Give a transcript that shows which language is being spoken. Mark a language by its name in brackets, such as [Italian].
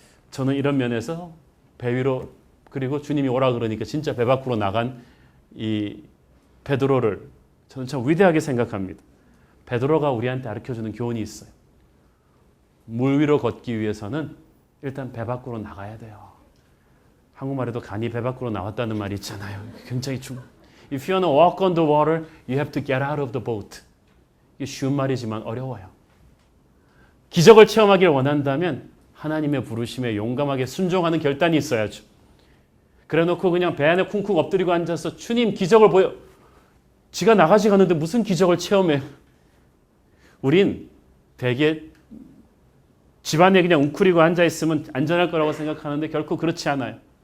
[Korean] 저는 이런 면에서 배 위로 그리고 주님이 오라 그러니까 진짜 배 밖으로 나간 이 베드로를 저는 참 위대하게 생각합니다. 베드로가 우리한테 가르쳐주는 교훈이 있어요. 물 위로 걷기 위해서는 일단 배 밖으로 나가야 돼요. 한국말에도 간이 배 밖으로 나왔다는 말이 있잖아요. [English] 굉장히 If you want to walk on the water, you have to get out of the boat. [Korean] 이게 쉬운 말이지만 어려워요. 기적을 체험하길 원한다면 하나님의 부르심에 용감하게 순종하는 결단이 있어야죠. 그래놓고 그냥 배 안에 쿵쿵 엎드리고 앉아서 주님 기적을 보여. 지가 나가지 가는데 무슨 기적을 체험해. 우린 되게 집안에 그냥 웅크리고 앉아있으면 안전할 거라고 생각하는데 결코 그렇지 않아요.